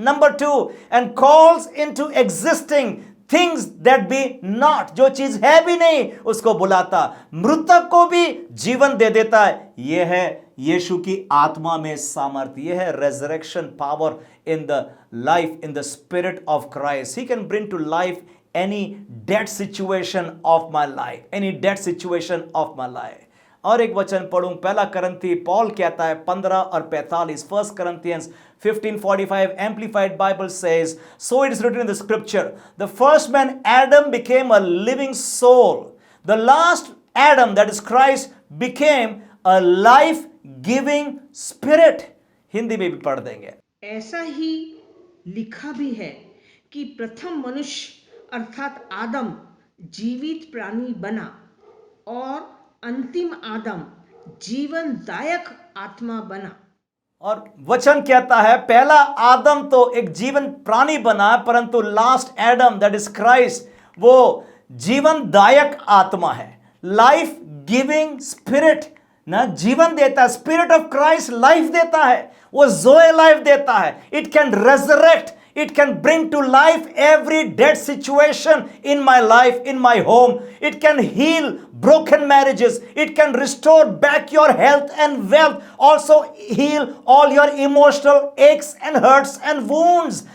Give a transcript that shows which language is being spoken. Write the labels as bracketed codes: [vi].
[hi] Number 2, [en] and calls into existing things that be not, [hi] जो चीज है भी नहीं उसको बुलाता, मृतक को भी जीवन दे देता है। यह है यीशु की आत्मा में सामर्थ्य, यह है [en] Resurrection power in the life, in the spirit of Christ. He can bring to life any dead situation of my life, any dead situation of my life. [hi] और एक वचन पढ़ूं, पहला करंथी पॉल कहता है [en] 15 और 45, 1 Corinthians 15:45, Amplified Bible says, so it is written in the scripture, the first man Adam became a living soul. The last Adam, that is Christ, became a life-giving spirit. [hi] Hindi में भी पढ़ देंगे. ऐसा ही लिखा भी है कि प्रथम मनुष्य अर्थात आदम जीवित प्राणी बना और अंतिम आदम जीवनदायक आत्मा बना. और वचन कहता है पहला आदम तो एक जीवन प्राणी बना, परंतु [en] last Adam that is Christ [hi] वो जीवनदायक आत्मा है, [en] life giving spirit [hi] ना, जीवन देता है. स्पिरिट ऑफ क्राइस्ट लाइफ देता है, वो जोए लाइफ देता है. [en] It can resurrect, it can bring to life every dead situation in my life, in my home. It can heal broken marriages. It can restore back your health and wealth. Also heal all your emotional aches and hurts and wounds.